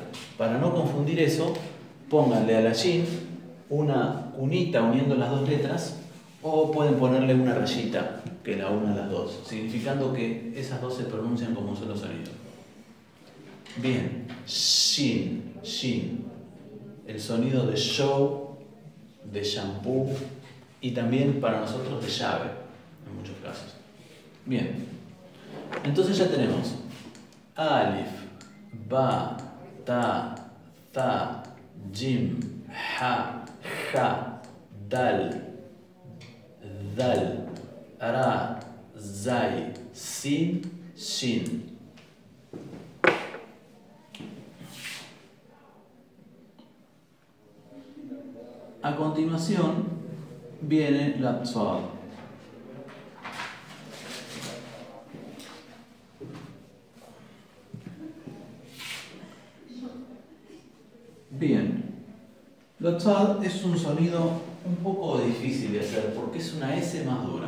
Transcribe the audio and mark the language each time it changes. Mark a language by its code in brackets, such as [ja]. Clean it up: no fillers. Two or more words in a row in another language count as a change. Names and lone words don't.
[es] Para no confundir eso, pónganle a la shin una cunita uniendo las dos letras, o pueden ponerle una rayita que la una a las dos, significando que esas dos se pronuncian como un solo sonido. Bien, shin, shin, el sonido de show, de shampoo y también para nosotros de llave, en muchos casos. Bien, entonces ya tenemos alif, ba, ta, tha, jim, ha, ja, dal, dal, ra, zai, sin, shin. A continuación viene la tzad. Bien, la tzad es un sonido un poco difícil de hacer porque es una S más dura.